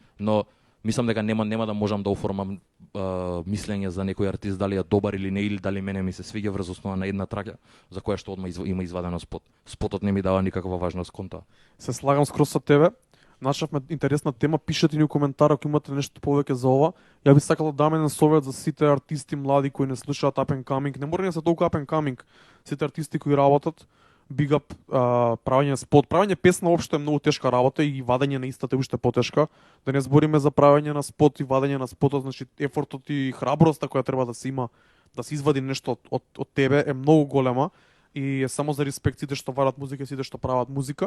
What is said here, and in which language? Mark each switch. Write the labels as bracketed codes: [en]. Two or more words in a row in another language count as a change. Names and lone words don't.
[mk] Но мислам дека нема да можам да оформам мислење за некој артист дали е добар или не, или дали мене ми се свиѓа врз основа на една траќа за која што одма има извадено спот. Спотот не ми дава никаква важност кон тоа. Се слагам скрос со тебе. Нашавме интересна тема, пишете ни у коментар ако имате нешто повеќе за ова. Ја би сакала да дам еден совет за сите артисти млади кои не слушаат [en] up and coming. [mk] Не мора да се толку [en] up and coming. [mk] Сите артисти кои работат, [en] big up, [mk] правење спот, правење песна општо е многу тешка работа и вадење на истата е уште потешка. Да не збориме за правење на спот и вадење на спотот, значи ефортот и храброста која треба да се има да се извади нешто од тебе е многу голема и е само за респект сите што варат музика, сите што прават музика.